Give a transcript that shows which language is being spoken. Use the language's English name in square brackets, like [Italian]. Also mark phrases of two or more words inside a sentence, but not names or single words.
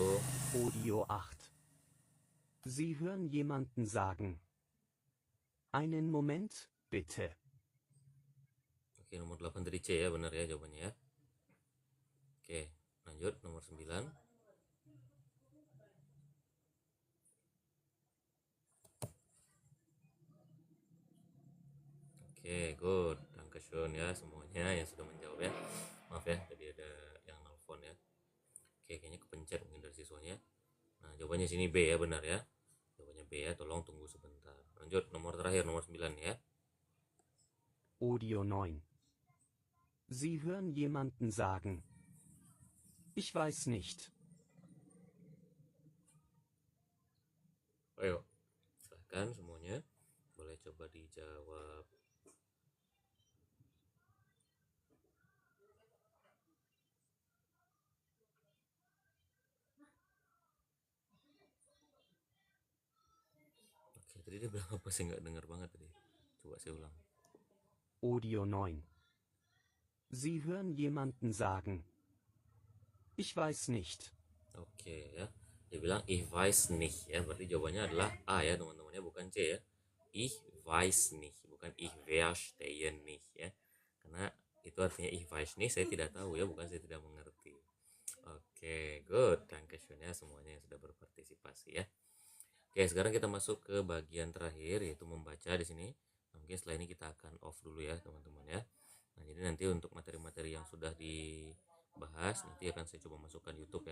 [German] Audio 8. Sie hören jemanden sagen. Einen Moment, bitte. [Indonesian] oke, nomor 8 tadi C ya, benar ya jawabannya ya. Oke, lanjut nomor 9. Oke, good. Dankeschön ya semuanya yang sudah menjawab ya. Maaf ya, tadi ada yang nelfon ya. Oke, kayaknya kepencet mungkin dari siswanya. Nah, jawabannya sini B ya, benar ya. Jawabannya B ya, tolong tunggu sebentar. Lanjut, nomor terakhir, nomor 9 ya. [German] Audio 9. Sie hören jemanden sagen. Ich weiß nicht. [Indonesian] Ayo, silahkan semuanya. Boleh coba dijawab. Oke, tadi dia bilang apa sih, nggak dengar banget tadi. Coba saya ulang. [German] Audio 9. Sie hören jemanden sagen. Ich weiß nicht. [Indonesian] Oke ya. Dia bilang [German] ich weiß nicht [Indonesian] ya, berarti jawabannya adalah A ya teman-teman ya, bukan C ya. [German] Ich weiß nicht, [Indonesian] bukan [German] ich verstehe nicht [Indonesian] ya. Karena itu artinya [German] ich weiß nicht, [Indonesian] saya tidak tahu ya, bukan saya tidak mengerti. Oke, good. Dankeschön ya semuanya yang sudah berpartisipasi ya. Oke, sekarang kita masuk ke bagian terakhir yaitu membaca di sini. Nah, mungkin setelah ini kita akan off dulu ya teman-teman ya. Nah, jadi nanti untuk materi-materi yang sudah dibahas nanti akan saya coba masukkan YouTube ya.